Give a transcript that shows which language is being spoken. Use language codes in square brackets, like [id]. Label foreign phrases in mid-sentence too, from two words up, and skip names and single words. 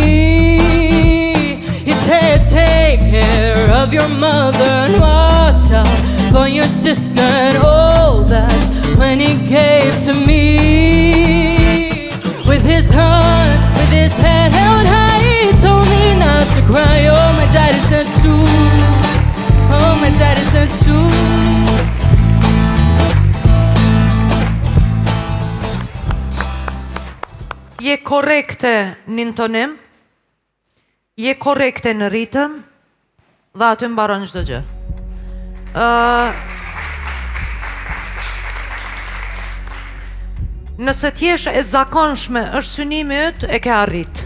[en] He said, take care of your mother and watch out for your sister, and all that when he gave to me. With his heart, with his head held high, he told me not to cry. Oh, my daddy said shoot. Oh, my daddy said shoot. [sq] Je korrekte në intonim, Je korrekte në ritëm dhe aty mbaron çdo gjë. Nëse t'jesh e zakonshme, është synimi yt, e ke arrit.